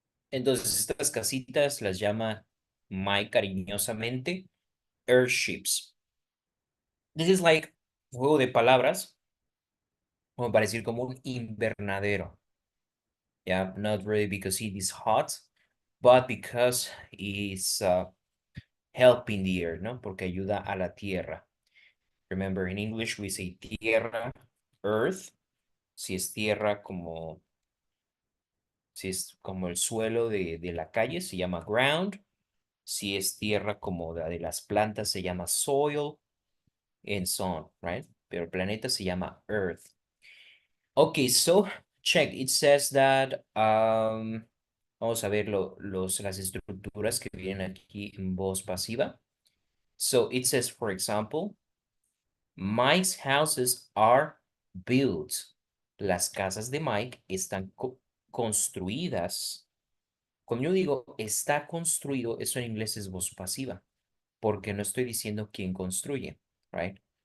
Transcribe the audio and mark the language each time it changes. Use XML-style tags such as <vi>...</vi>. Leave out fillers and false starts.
<es>Entonces, estas casitas las llama Mike cariñosamente airships.</es> <en>This is like</en> <es>juego de palabras, como para decir como un invernadero.</es> <en>Yeah, not really because it is hot, but because it's helping the air, ¿no?</en> <es>Porque ayuda a la tierra.</es> <en>Remember, in English we say</en> <es>tierra, earth. Si es tierra como, si es como el suelo de la calle, se llama ground. Si es tierra como la de las plantas, se llama soil,</es> <en>and so on, right?</en> <es>Pero el planeta se llama Earth.</es> <en>Okay, so check. It says that,</en> <es>vamos a ver las estructuras que vienen aquí en voz pasiva.</es> <en>So it says, for example, Mike's houses are built.</en> <es>Las casas de Mike están construidas. Cuando yo digo está construido, eso en inglés es voz pasiva, porque no estoy diciendo quién construye, right?</es>